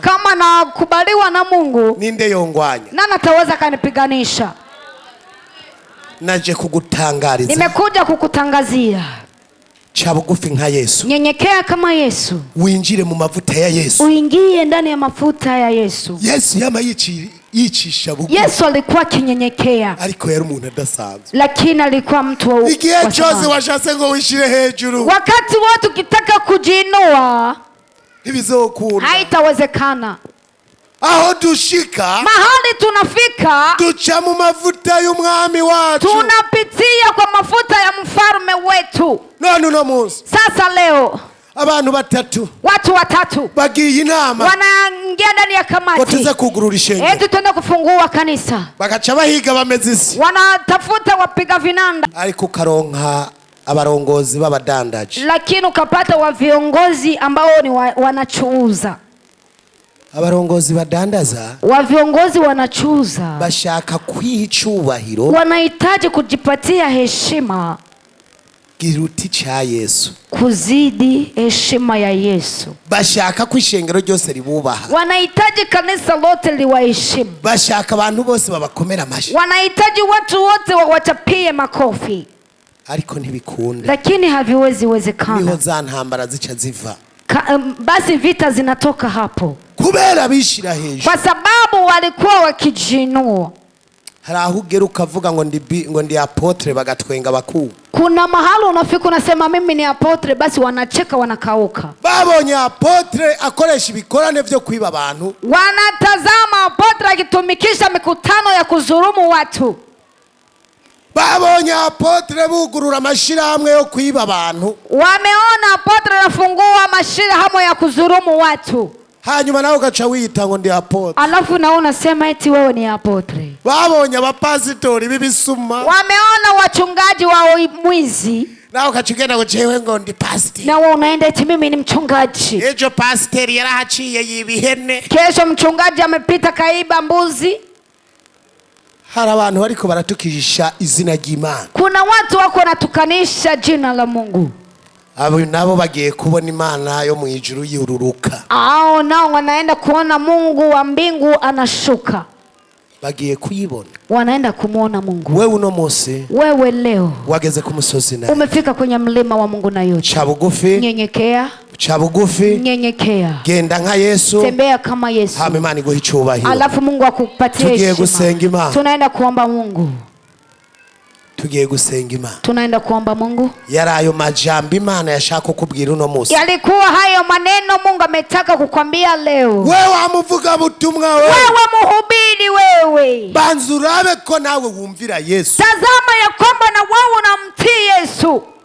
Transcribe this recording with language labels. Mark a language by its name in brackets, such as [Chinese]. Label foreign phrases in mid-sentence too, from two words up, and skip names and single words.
[Swahili] Kama nakubaliwa na Mungu, [Rundi] ninde yongwanya? [Swahili] nani ataweza kanipiganisha? [Rundi] Naje kugutangariza, [Swahili] Nimekuja kukutangazia, [Rundi] cha bugufi nka Yesu, [Swahili] nyenyekea kama Yesu, [Rundi] winjire mu mavuta ya Yesu. [Swahili] uingie ndani ya mafuta ya Yesu. [Rundi] Yesu yama yicisha bugufi, [Swahili] Yesu alikuwa kinyenyekea, [Rundi] ariko yari umuntu adasanzwe, [Swahili] lakini alikuwa mtu wa [Rundi] igihe cyose [Swahili] thamani. [Rundi] washase ngo wishire hejuru, [Swahili] Wakati wote ukitaka kujiinua, [Rundi] ntibizokunda, [Swahili] haitawezekana. [Rundi] aho dushika [Swahili] Mahali tunafika, [Rundi] duca mu mavuta y'umwami wacu, [Swahili] tunapitia kwa mafuta ya mfalme wetu. [Rundi] none uno munsi [Swahili] Sasa leo [Rundi] abantu batatu [Swahili] watu watatu [Rundi] bagiye inama [Swahili] wanaingia ndani ya [Rundi] ngo [Swahili] kamati, [Rundi] tuze kugurura ishengero, [Swahili] eti tuende kufungua kanisa. [Rundi] bagaca bahiga bameze isi, [Swahili] Wanatafuta wapiga vinanda, [Rundi] ariko ukaronka abarongozi b'abadandaji, [Swahili] lakini ukapata wa viongozi ambao ni wanachuuza. [Rundi] abarongozi badandaza [Swahili] Wa viongozi wanachuuza, [Rundi] bashaka kwicubahiro [Swahili] wanahitaji kujipatia heshima [Rundi] giruti cha Yesu, [Swahili] kuzidi heshima ya Yesu. [Rundi] bashaka ko ishengero ryose ribubaha, [Swahili] Wanahitaji kanisa lote liwaheshimu, [Rundi] bashaka abantu bose babakomera amashi, [Swahili] wanahitaji watu wote wawachapie makofi, [Rundi] ariko ntibikunda, [Swahili] lakini haviwezi [Rundi] niho [Swahili] wezekana. [Rundi] za ntambara zica ziva, [Swahili] Basi vita zinatoka hapo, [Rundi] kubera bishira hejuru. [Swahili] kwa sababu walikuwa wakijinua. [Rundi] Hari aho ugera ukavuga ngo ndi apotre, bagatwenga bakuu. [Swahili] Kuna mahali unafika unasema mimi ni apotre, basi wanacheka wanakauka. [Rundi] Babonye apotre akoresha ibikorane vyo kwiba abantu, [Swahili] Wanatazama apotre akitumikisha mikutano ya kuzurumu watu. [Rundi] babonye apotre bugurura amashirahamwe yo kwiba abantu, [Swahili] Wameona apotre anafungua mashirahamwe ya kuzurumu watu, [Rundi] hanyuma nawe ugaca wiyita ngo ndi apotre. [Swahili] alafu na unasema eti wewe ni apotre. [Rundi] Babonye abapasitori b'ibisuma, [Swahili] Wameona wachungaji wa mwizi, [Rundi] nawe ugaca ugenda ngo jewe ngo ndi pastor. [Swahili] na wewe unaenda eti mimi ni mchungaji. [Rundi] Ejo pastor yarahaciye yibihene. [Swahili] Kesho mchungaji amepita kaiba mbuzi. [Rundi] Hari abantu bariko baratukisha izina ry'Imana, [Swahili] Kuna watu wako wanatukanisha jina la Mungu. [Rundi] abo nabo bagiye kubona Imana yo mu ijuru yururuka, [Swahili] Hao nao wanaenda kuona Mungu wa mbingu anashuka, [Rundi] bagiye kuyibona. [Swahili] wanaenda kumuona Mungu. [Rundi] Wewe uno munsi [Swahili] Wewe leo [Rundi] wageze ku musozi na [Swahili] umefika kwenye mlima wa Mungu na yote. [Rundi] cha bugufi, [Swahili] Nyenyekea, [Rundi] cha bugufi, [Swahili] nyenyekea, [Rundi] genda nka Yesu, [Swahili] tembea kama Yesu, [Rundi] hama Imana iguhe icubahiro. [Swahili] alafu Mungu akupatie [Rundi] Tugiye gusenga [Swahili] heshima. [Rundi] Imana. [Swahili] Tunaenda kuomba Mungu. [Rundi] tugiye gusenga Imana. [Swahili] Tunaenda kuomba Mungu. [Rundi] Yari ayo majambo Imana yashaka kukubwira uno munsi. [Swahili] Yalikuwa hayo maneno Mungu ametaka kukwambia leo. [Rundi] Wewe amuvuga butumwa wewe. [Swahili] Wewe muhubiri wewe. [Rundi] Banza urabe ko nawe wumvira Yesu. [Swahili] Tazama ya kwamba na wewe unamtii Yesu.